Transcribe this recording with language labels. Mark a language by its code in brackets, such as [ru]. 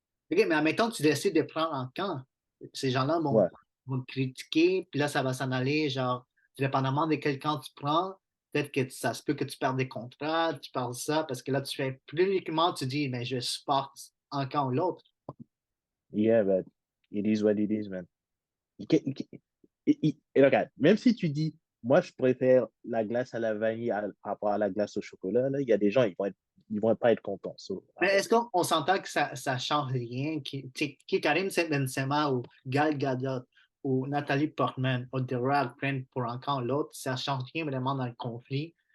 [fr] OK, mais admettons que tu décides de prendre en camp. Ces gens-là ouais, vont te critiquer, puis là, ça va s'en aller, genre, dépendamment de quel camp tu prends, peut-être que ça se peut que tu perdes des contrats, tu parles ça, parce que là, tu fais publiquement, tu dis, mais je supporte un camp ou l'autre. [en] yeah, but it is what it is, man. [fr] et regarde, même si tu dis, moi, je préfère la glace à la vanille par rapport à la glace au chocolat, là, il y a des gens, ils vont pas être contents. [en] So, [fr] Mais arrête. est-ce qu'on s'entend que ça change rien? Qui Karim Benzema ou Gal Gadot ou Nathalie Portman ou The Rock prennent pour encore l'autre, ça change rien vraiment dans le conflit.